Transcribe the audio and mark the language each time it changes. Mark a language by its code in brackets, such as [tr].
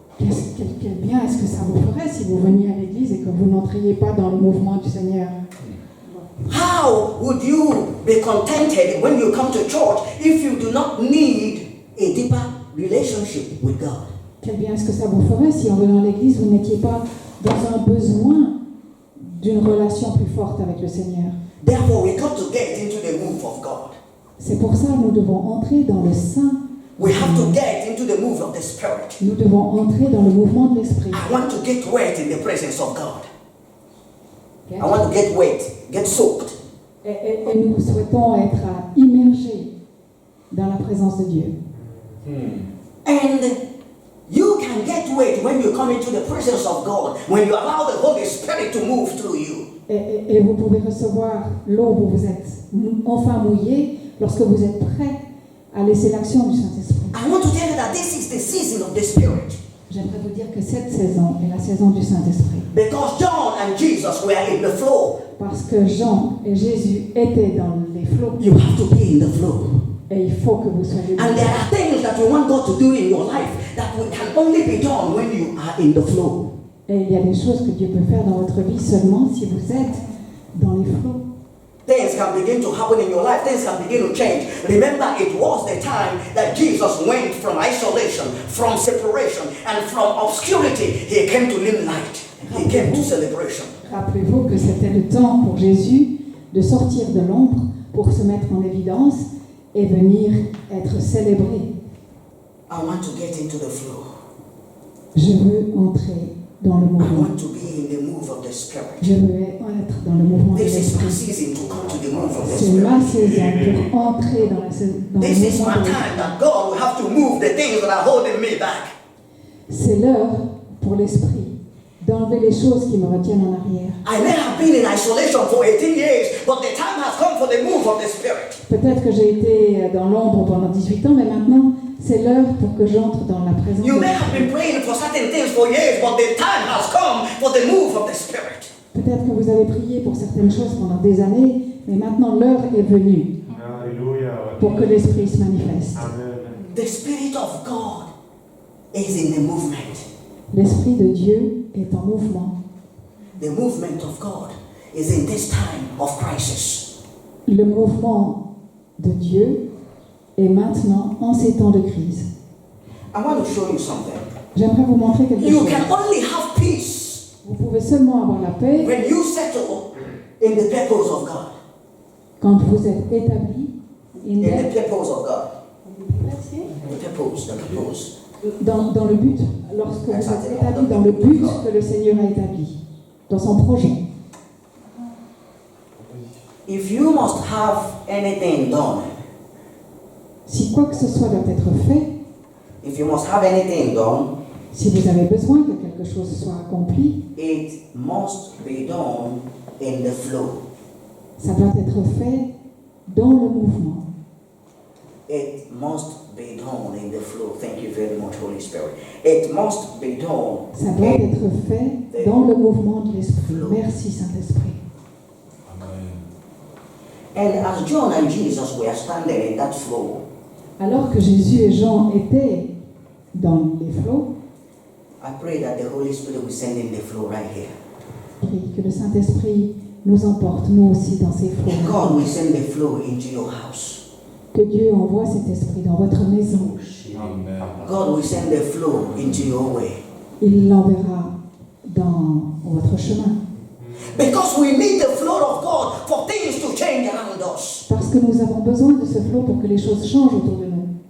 [fr] Quel bien est-ce que ça vous ferait si vous veniez à l'église et que vous n'entriez pas dans le mouvement du Seigneur? [en] How would you be contented when you come to church if you do not need a deeper relationship with God? [fr] Quel bien est-ce que ça vous ferait si en venant à l'église, vous n'étiez pas dans un besoin d'une relation plus forte avec le Seigneur? [en] Therefore, we got to get into the move of God. [fr] C'est pour ça que nous devons entrer dans le sein. [en] We have to get into the move of the Spirit. [fr] Nous devons entrer dans le mouvement de l'Esprit. [en] I want to get wet in the presence of God. I want to get wet, get soaked. [fr] Et nous souhaitons être immergés dans la présence de Dieu. [en] And you can get wet when you come into the presence of God, when you allow the Holy Spirit to move through you. [fr] Et vous pouvez recevoir l'eau où vous êtes enfin mouillé lorsque vous êtes prêt à laisser l'action du Saint-Esprit. [en] I want to tell you that this is the season of the Spirit. [fr] J'aimerais vous dire que cette saison est la saison du Saint-Esprit. [en] Because John and Jesus were in the flow. [fr] Parce que Jean et Jésus étaient dans les flots. [en] You have to be in the flow. [fr] Et il faut que vous soyez [en] And there are things that you want God to do in your life that can only be done when you are in the flow. [fr] Et il y a des choses que Dieu peut faire dans votre vie seulement si vous êtes dans les flots. [en] Things can begin to happen in your life. Things can begin to change. Remember, it was the time that Jesus went from isolation, from separation, and from obscurity. He came to limelight. He came to celebration. [fr] Rappelez-vous que c'était le temps pour Jésus de sortir de l'ombre pour se mettre en évidence et venir être célébré. [en] I want to get into the flow. [fr] Je veux entrer dans le [en] I [fr] mouvement. [en] want to be in the move of the Spirit. [fr] Je veux être dans le mouvement de [en] This is my [fr] l'Esprit. [en] season to come to the move of the [fr] C'est ma [en] Spirit. [fr] saison pour entrer dans le [en] This is [fr] mouvement [en] my [fr] de [en] time [fr] l'Esprit. [en] that God will have to move the things that are holding me back. [fr] C'est l'heure pour l'Esprit d'enlever les choses qui me retiennent en arrière. [en] I may have been in isolation for 18 years, but the time has come for the move of the Spirit. [fr] Peut-être que j'ai été dans l'ombre pendant 18 ans, mais maintenant, c'est l'heure pour que j'entre dans la présence [en] You [fr] de [en] may have been [fr] Dieu. [en] praying for certain things for years, but the time has come for the move of the Spirit. [fr] Peut-être que vous avez prié pour certaines choses pendant des années, mais maintenant l'heure est venue Alléluia. pour que l'Esprit se manifeste. Amen. [en] The Spirit of God is in the movement. [fr] L'Esprit de Dieu est en mouvement. [en] The movement of God is in this time of crisis. [fr] Le mouvement de Dieu est maintenant en ces temps de crise. [en] I want to show you something. [fr] J'aimerais vous montrer quelque [en] You [fr] chose. [en] can only have peace [fr] Vous pouvez seulement avoir la paix [en] when you settle in the purpose of God. [fr] quand vous êtes établi [en] In the purpose of God. The purpose. [fr] dans le but, lorsque vous êtes établi dans le but que le Seigneur a établi, dans son projet. [en] If you must have anything done, [fr] Si quoi que ce soit doit être fait, [en] if you must have anything done, [fr] si vous avez besoin que quelque chose soit accompli, [en] it must be done in the flow. [fr] ça doit être fait dans le mouvement. [en] It must be done in the flow. Thank you very much, Holy Spirit. It must be done. [fr] Ça doit être fait dans le mouvement de l'Esprit. Merci Saint-Esprit. [en] And as John and Jesus were standing in that flow, [fr] Alors que Jésus et Jean étaient dans les flots, [en] I pray that the Holy Spirit will send in the flow right here. [fr] prie que le Saint-Esprit nous emporte, nous aussi, dans ces flots. [en] And God will send the flow into your house. [fr] Que Dieu envoie cet esprit dans votre maison. [en] God will send the flow into your way. [fr] Il l'enverra dans votre chemin. [en] Because we need the flow of God for things to change around us. [fr] Parce que nous avons besoin de ce flot pour que les choses changent autour de nous.